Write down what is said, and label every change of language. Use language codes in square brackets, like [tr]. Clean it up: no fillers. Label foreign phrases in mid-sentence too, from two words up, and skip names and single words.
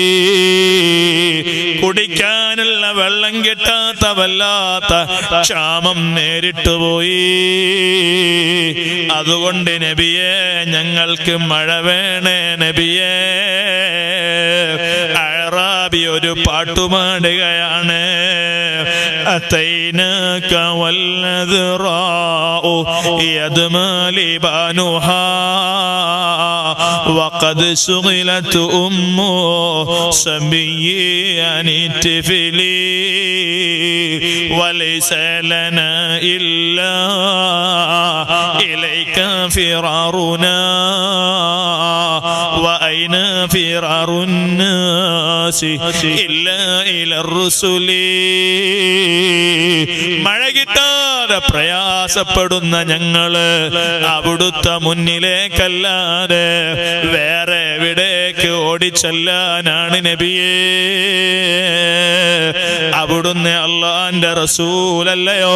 [ml] കുടിക്കാനുള്ള വെള്ളം കിട്ടാത്ത വല്ലാത്ത ക്ഷാമം നേരിട്ടു പോയി. അതുകൊണ്ട് നബിയേ, ഞങ്ങൾക്ക് മഴ വേണേ നബിയേ. അഅറാബി ഒരു പാട്ടുപാടുകയാണ്. [ar] أتيناك والنذراء يدمى لبانها وقد شغلت أم صبي عن الطفل وليس لنا إلا إليك فرارنا وأين فرار الناس إلا إلى الرسل. [ml] മഴ കിട്ടാതെ പ്രയാസപ്പെടുന്ന ഞങ്ങള് അവിടുത്തെ മുന്നിലേക്കല്ലാതെ വേറെ എവിടേക്ക് ഓടിച്ചെല്ലാനാണ് നബിയേ? അവിടുന്ന് അള്ളാന്റെ റസൂലല്ലയോ?